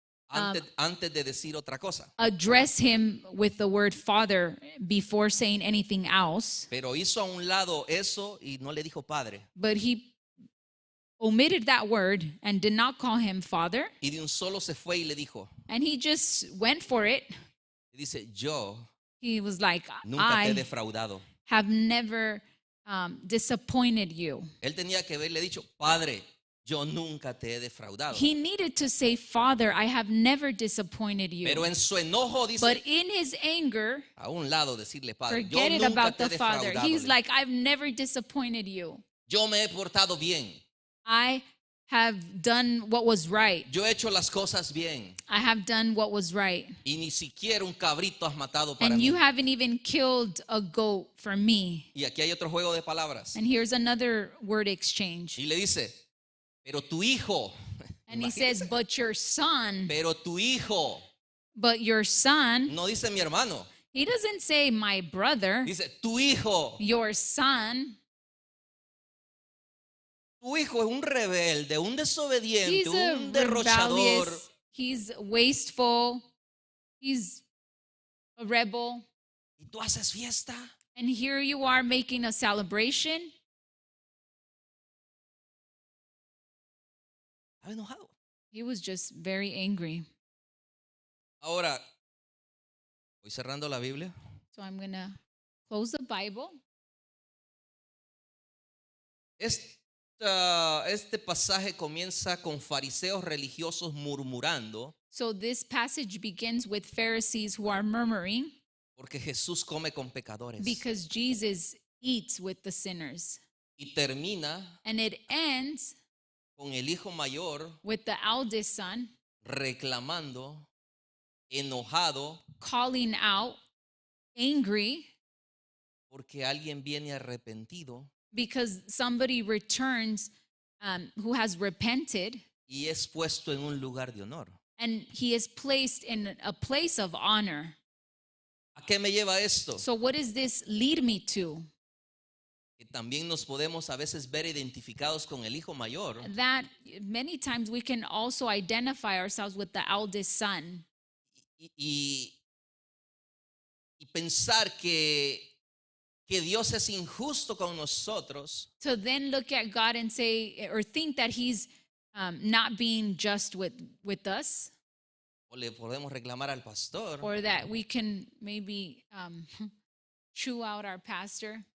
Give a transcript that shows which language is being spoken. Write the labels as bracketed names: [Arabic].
[Spanish] antes de decir otra cosa. [English] Address him with the word father before saying anything else. [Spanish] Pero hizo a un lado eso y no le dijo padre. [English] But he omitted that word and did not call him father. [Spanish] Y de un solo se fue y le dijo. [English] And he just went for it. [Spanish] Y dice, yo [English] He was like, [Spanish] nunca te he [English] I [Spanish] defraudado. [English] have never disappointed you. [Spanish] Él tenía que haberle dicho, padre, yo nunca te he defraudado. [English] He needed to say, Father, I have never disappointed you. [Spanish] Pero en su enojo dice, [English] But in his anger, [Spanish] a un lado decirle, padre, yo [English] forget it [Spanish] nunca [English] about [Spanish] te he [English] the father. [Spanish] defraudado. [English] He's like, I've never disappointed you. [Spanish] Yo me he portado bien. [English] I have done what was right. [Spanish] Yo he hecho las cosas bien. [English] I have done what was right. [Spanish] Y ni siquiera un cabrito has matado para [English] And [Spanish] mí. [English] you haven't even killed a goat for me. [Spanish] Y aquí hay otro juego de palabras. [English] And here's another word exchange. [Spanish] Y le dice, pero tu hijo. [English] And he says, but your son, [Spanish] Pero tu hijo. [English] but your son, [Spanish] No dice mi hermano. [English] he doesn't say my brother, [Spanish] Dice, tu hijo. [English] your son. [Spanish] Tu hijo es un rebelde, un desobediente, [English] He's a [Spanish] un derrochador. [English] rebellious, he's wasteful, he's a rebel. [Spanish] Y tú haces fiesta. [English] And here you are making a celebration. [Spanish] Estaba enojado. [English] He was just very angry. [Spanish] Ahora, voy cerrando la Biblia. [English] So I'm going to close the Bible. [Spanish] Este pasaje comienza con fariseos religiosos murmurando [English] So this passage begins with Pharisees who are murmuring [Spanish] porque Jesús come con pecadores. [English] because Jesus eats with the sinners. [Spanish] Y termina [English] And it ends [Spanish] con el hijo mayor [English] with the eldest son [Spanish] reclamando, enojado, [English] calling out, angry, [Spanish] porque alguien viene arrepentido [English] because somebody returns who has repented, [Spanish] y es puesto en un lugar de honor. [English] and he is placed in a place of honor. [Spanish] ¿A qué me lleva esto? [English] So what does this lead me to? [Spanish] Que también nos podemos a veces ver identificados con el hijo mayor [English] That many times we can also identify ourselves with the eldest son [Spanish] y pensar que Dios es injusto con nosotros [English] to then look at God and say or think that he's not being just with us, [Spanish] o le podemos reclamar al pastor. [English] or that we can maybe chew out our pastor.